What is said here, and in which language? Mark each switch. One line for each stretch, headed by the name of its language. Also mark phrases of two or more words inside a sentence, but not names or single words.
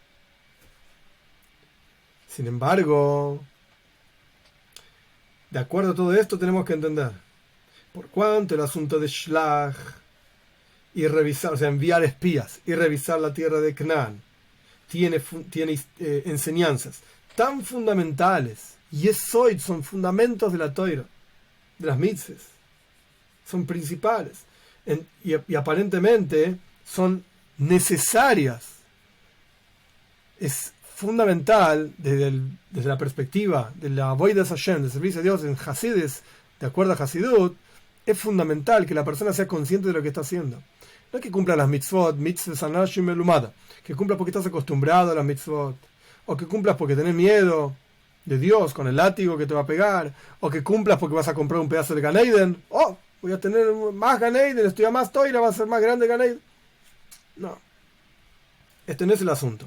Spanish: Sin embargo, de acuerdo a todo esto tenemos que entender por cuánto el asunto de Shlach y revisar, o sea, enviar espías y revisar la tierra de Canaán tiene enseñanzas tan fundamentales, Yesoid, son fundamentos de la Torah, de las mitzvahs, son principales y aparentemente son necesarias. Es fundamental desde la perspectiva de la
Hebrew: עבודת השם,
Spanish: del servicio a Dios en Hasides, de acuerdo a Hasidut, es fundamental que la persona sea consciente de lo que está haciendo. No es que cumpla las mitzvot,
Hebrew: אנשים מלומדה,
Spanish: que cumplas porque estás acostumbrado a las mitzvot, o que cumplas porque tenés miedo de Dios con el látigo que te va a pegar, o que cumplas porque vas a comprar un pedazo de
Hebrew: גן עדן.
Spanish: Oh, voy a tener más
Hebrew: גן עדן,
Spanish: estoy a más Toira, va a ser más grande
Hebrew: גן עדן.
Spanish: No, este no es el asunto.